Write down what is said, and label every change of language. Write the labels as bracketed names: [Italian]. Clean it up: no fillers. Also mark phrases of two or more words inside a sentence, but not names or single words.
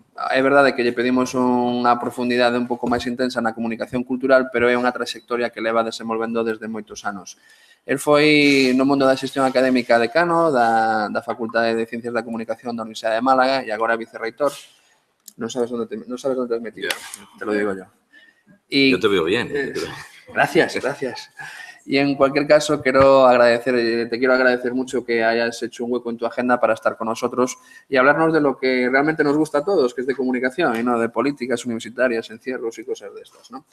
[Galician] É verdade que lle pedimos unha profundidade un pouco máis intensa na comunicación cultural, pero é unha trayectoria que leva desenvolvendo desde moitos anos. El foi no mundo da xestión académica decano da Facultade de Ciencias da Comunicación da Universidade de Málaga e agora vicerreitor. Non sabes onde [Spanish] te has metido, te lo digo yo. Yo te veo bien. Gracias, gracias. Y en cualquier caso, te quiero agradecer mucho que hayas hecho un hueco en tu agenda para estar con nosotros y hablarnos de lo que realmente nos gusta a todos, que es de comunicación y no de políticas universitarias, encierros y cosas de estas, ¿no?